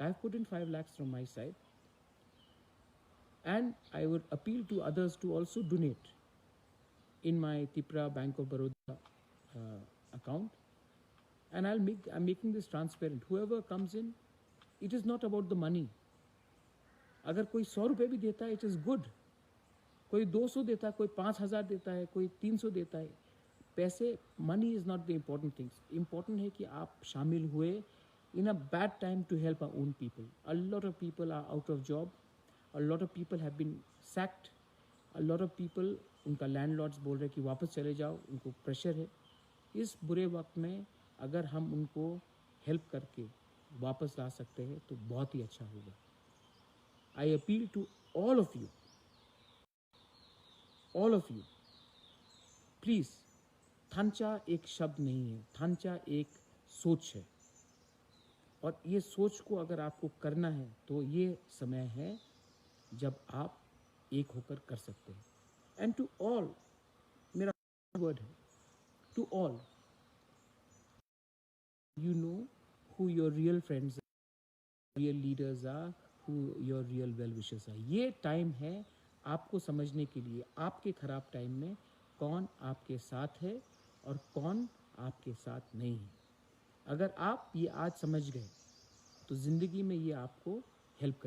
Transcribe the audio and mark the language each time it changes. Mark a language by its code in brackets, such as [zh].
[en] I've put in 5 lakhs from my side. And I would appeal to others to also donate in my Tipra Bank of Baroda account. And I'm making this transparent. Whoever comes in, it is not about the money. [hi] अगर कोई 100 रुपये भी देता है, [en] it is good. [hi] कोई 200 देता है, कोई 5,000 देता है, कोई 300 देता है. पैसे, [en] money is not the important thing. Important [hi] है कि आप शामिल हुए [en] in a bad time to help our own people. A lot of people are out of job. A lot of people have been sacked. A lot of people, [hi] उनका landlords बोल रहे कि वापस चले जाओ, उनको प्रेशर है. इस बुरे वक्त में अगर हम उनको हेल्प करके वापस ला सकते हैं तो बहुत ही अच्छा होगा. [en] I appeal to all of you, please. [hi] थांचा एक शब्द नहीं है, थांचा एक सोच है, और ये सोच को अगर आपको करना है तो ये समय है जब आप एक होकर कर सकते हैं. [en] and to all, [hi] मेरा वर्ड है [en] To all, you know who your real friends are, real leaders are, who your real well-wishers are. [hi] ये टाइम है आपको समझने के लिए, आपके ख़राब टाइम में कौन आपके साथ है और कौन आपके साथ नहीं है. अगर आप ये आज समझ गए तो ज़िंदगी में ये आपको हेल्प करेगा.